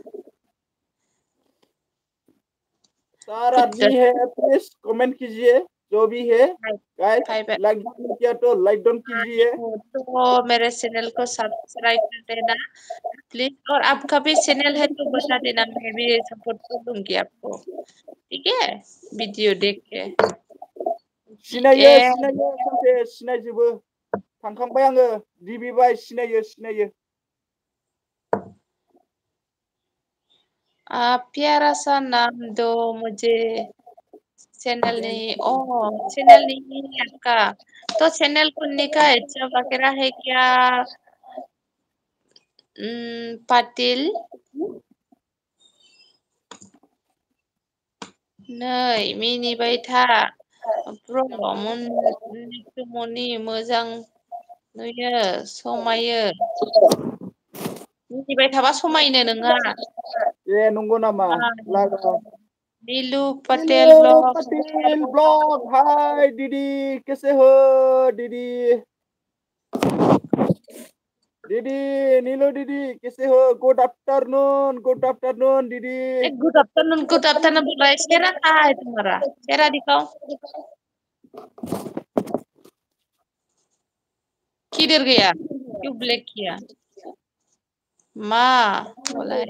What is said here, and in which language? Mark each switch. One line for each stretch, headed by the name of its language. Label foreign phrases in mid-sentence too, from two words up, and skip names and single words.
Hindi: चार आदमी है प्लीज कमेंट कीजिए जो भी है गाइस लाइक किया तो
English: like done
Hindi: कीजिए तो मेरे चैनल को सब्सक्राइब कर देना प्लीज और आपका भी चैनल है तो बता देना मैं भी सपोर्ट कर दूंगी आपको ठीक है वीडियो देख के
Bodo: सिनायजोबो थांखांबाय आङो दिबिबाय सिनायो
Hindi: प्यारा सा नाम दो मुझे चैनल नहीं है आपका तो चैनल खुलने का इच्छा वगैरह है क्या पाटिल
Bodo: नै मिनिबाय था नित्तुमुनि मोजां नुयो समायो मिनिबाय थाबा समायनो नोंहा ए नंगौ नामा लागा नीलू पटेल ब्लॉग
Hindi: पटेल ब्लॉग हाय दीदी कैसे हो दीदी दीदी नीलू दीदी कैसे हो
English: good afternoon
Hindi: दीदी
English: good afternoon
Hindi: बोला है चेहरा कहाँ है तुम्हारा चेहरा दिखाओ किधर गया क्यों ब्लैक किया माँ बोला है